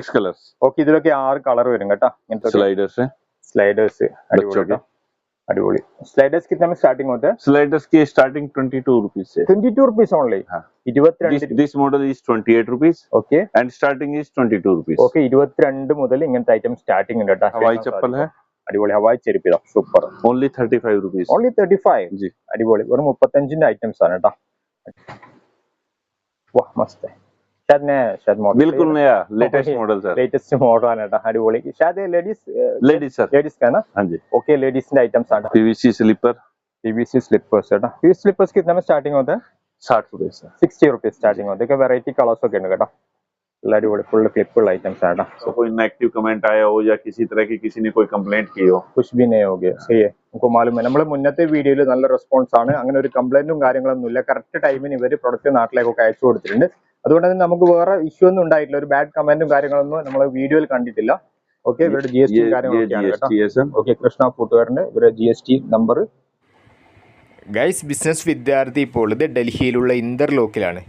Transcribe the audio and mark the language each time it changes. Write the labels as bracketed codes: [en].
[hi] 6 colours. [ml] Okay, ഇതിലൊക്കെ 6 colour വരും കേട്ടോ. [hi] स्लाइडर्स है, [ml] സ്ലൈഡേഴ്സ് [hi] बच्चों के। [ml] अड़िपोली। [hi] स्लाइडर्स कितने में स्टार्टिंग होता है? स्लाइडर्स की स्टार्टिंग 22 रुपीज से। [en] 22 rupees only. [hi] हाँ, 22 [en] This model is 28 rupees okay and starting is 22 rupees. [ml] Okay 22 മുതൽ ഇങ്ങനത്തെ ഐറ്റം സ്റ്റാർട്ടിംഗ് ഉണ്ട് കേട്ടോ. [hi] हवाई चप्पल है, [ml] അടിപൊളി ഹവായി ചെരുപ്പ് സൂപ്പർ. [en] Only 35 rupees. [ml] ഓൺലി 35 [hi] जी, [ml] അടിപൊളി. വെറും 35ന്റെ ഐറ്റംസ് ആണ് കേട്ടോ. [hi] വാ മസ്ത് है शायद नया है, शायद मॉडल बिल्कुल नया latest model sir. [ml] Latest model ആണ് കേട്ടോ. അടിപൊളി. शायद [hi] लेडीज सर। लेडीज का ना? हाँ जी। [ml] ओके लेडीज ന്റെ ഐറ്റംസ് ആണ്. [en] PVC slipper, [hi] पीवीसी स्लीपर्स है ना. पीवीसी स्लीपर्स कितने में स्टार्टिंग होता है? 60 रुपीज सर। 60 रुपीस स्टार्टिंग होता है. क्या वैरायटी कलर्स [ml] ഒക്കെ ഉണ്ട് കേട്ടോ. [hi] अടിപൊളി फुल क्लिपफुल आइटम्स है ना. तो कोई नेगेटिव कमेंट आया हो या किसी तरह की किसी ने कोई कंप्लेंट की हो, कुछ भी नहीं हो गया. सही है. [ml] നമുക്ക് മാലൂം നമ്മൾ മുന്നത്തെ വീഡിയോയിൽ നല്ല റെസ്പോൺസ് ആണ്. അങ്ങനെ ഒരു കംപ്ലൈന്റും കാര്യങ്ങളൊന്നും ഇല്ല. കറക്റ്റ് ടൈമിന് ഇവര് പ്രൊഡക്റ്റ് നാട്ടിലേക്കൊക്കെ അയച്ചു കൊടുത്തിട്ടുണ്ട്. അതുകൊണ്ട് തന്നെ നമുക്ക് വേറെ ഇഷ്യൂ ഒന്നും ഉണ്ടായിട്ടില്ല. ഒരു ബാഡ് കമന്റും കാര്യങ്ങളൊന്നും നമ്മൾ വീഡിയോയിൽ കണ്ടിട്ടില്ല. ഓക്കെ, ഇവരുടെ GST കാര്യങ്ങളൊക്കെയാണ് കേട്ടോ. ഓക്കെ, കൃഷ്ണ ഫുട്വെയറിന്റെ ഇവരുടെ GST നമ്പർ. ഗൈസ്, ബിസിനസ് വിദ്യാർത്ഥി ഇപ്പോൾ ഇത് ഡൽഹിയിലുള്ള ഇന്റർലോക്കിലാണ്.